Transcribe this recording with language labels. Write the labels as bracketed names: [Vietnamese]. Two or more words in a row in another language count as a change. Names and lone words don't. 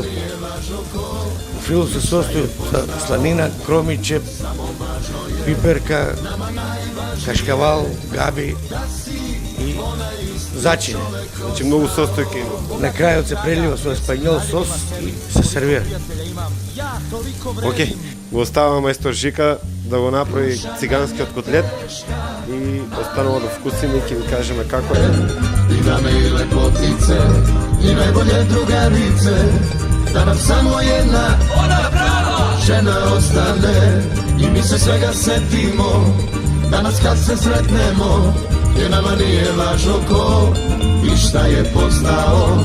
[Macedonian] Фил се состои од сланина, кромиче, пиперка, кашкавал, габи и зачине. Значи многу состојки има. На крајот се прелива со еспањол сос и се сервира. Океј, го оставаме мајстор Жика да го направи циганскиот котлет и останува да вкусиме и ќе ви кажеме како е. [Serbian] I dame i lepotice, i najbolje drugarice, da nam samo jedna, ona prava, žena ostane. I mi se svega setimo, danas kad se sretnemo, jer nama nije važno ko i šta je postao.